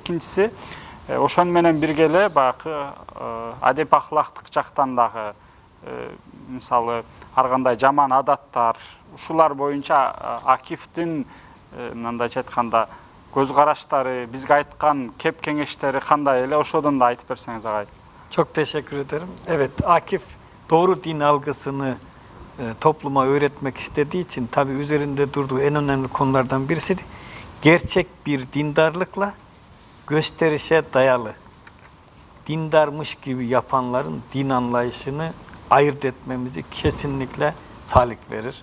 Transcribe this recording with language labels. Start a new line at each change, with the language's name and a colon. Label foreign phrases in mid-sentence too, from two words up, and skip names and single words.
Kyrgyz: Экинчиси, Ошон менен бирге эле баягы адеп ахлактык жактан дагы мисалы ар кандай жаман адаттар ушулар боюнча Акифтин мындайча айтканда көз караштары, бизге айткан кеп кеңештери кандай эле, ошодон да айтып берсеңиз агай.
Turkish: Çok teşekkür ederim. Evet, Akif doğru din algısını topluma öğretmek istediği için tabii üzerinde durduğu en önemli konulardan birisi de gerçek bir dindarlıkla gösterişe dayalı dindarmış gibi yapanların din anlayışını ayırt etmemizi kesinlikle salik verir.